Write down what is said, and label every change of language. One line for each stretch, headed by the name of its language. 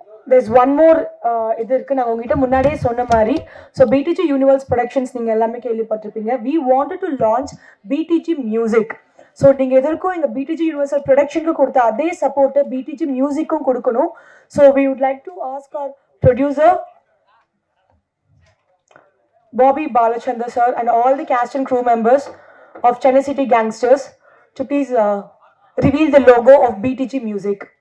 English: There's one more
Tamil: இது இருக்கு. நான் உங்ககிட்ட முன்னாடியே சொன்ன மாதிரி ஸோ BTG யூனிவர்ஸ் ப்ரொடக்ஷன்ஸ் நீங்கள் எல்லாமே கேள்விப்பட்டிருப்பீங்க.
English: We wanted to launch BTG music.
Tamil: So நீங்கள் எதற்கும் எங்கள் BTG யூனிவர்சல் ப்ரொடக்ஷனுக்கு கொடுத்த அதே சப்போர்ட்டை BTG மியூசிக்கும் கொடுக்கணும்.
English: So we would like to ask our producer Bobby Balachandra sir and all the cast and crew members of Chennai City Gangsters to please reveal the logo of BTG Music.